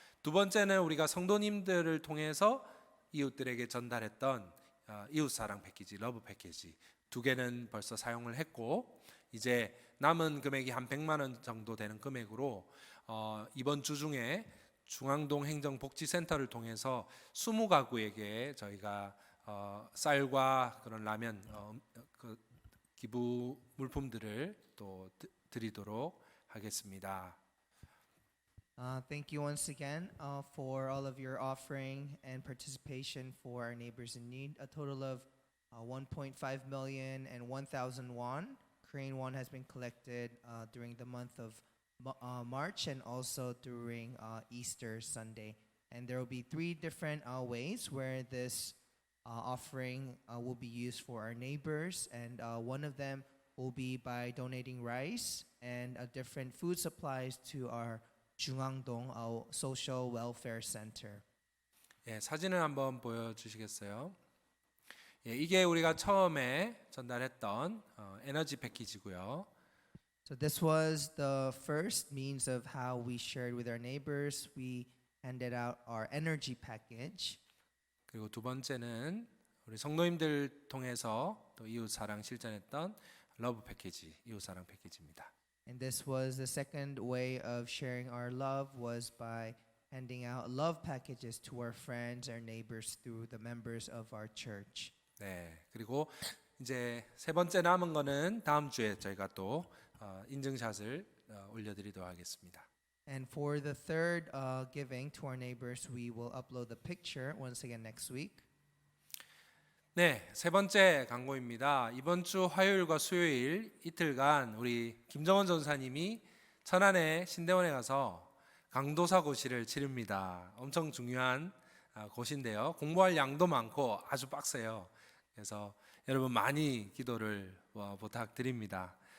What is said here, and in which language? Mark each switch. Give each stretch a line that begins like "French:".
Korean: 두 번째는 우리가 성도님들을 통해서 이웃들에게 전달했던 이웃사랑 패키지, 러브 패키지 두 개는 벌써 사용을 했고 이제 남은 금액이 한 100만 원 정도 되는 금액으로 이번 주 중에 중앙동 행정복지센터를 통해서 20가구에게 저희가 쌀과 그런 라면 그 기부 물품들을 또 드리도록 하겠습니다.
English: Thank you once again for all of your offering and participation for our neighbors in need. A total of 1.5 million and 1,000 won, Korean won, has been collected during the month of March and also during Easter Sunday. And there will be 3 different ways where this offering will be used for our neighbors. And one of them will be by donating rice and different food supplies to our 중앙동 Social Welfare Center.
Korean: 예, 사진을 한번 보여주시겠어요? 예, 이게 우리가 처음에 전달했던 에너지 패키지고요.
English: So this was the first means of how we shared with our neighbors. We handed out our energy package.
Korean: 그리고 두 번째는 우리 성도님들 통해서 또 이웃 사랑 실천했던 러브 패키지, 이웃 사랑 패키지입니다.
English: And this was the second way of sharing our love, was by handing out love packages to our friends, our neighbors, through the members of our church.
Korean: 네, 그리고 이제 세 번째 남은 거는 다음 주에 저희가 또 인증샷을 올려드리도록 하겠습니다.
English: And for the third giving to our neighbors, we will upload the picture once again next week.
Korean: 네, 세 번째 광고입니다. 이번 주 화요일과 수요일 이틀간 우리 김정원 전사님이 천안의 신대원에 가서 강도사 고시를 치릅니다. 엄청 중요한 고시인데요. 공부할 양도 많고 아주 빡세요. 그래서 여러분 많이 기도를 부탁드립니다.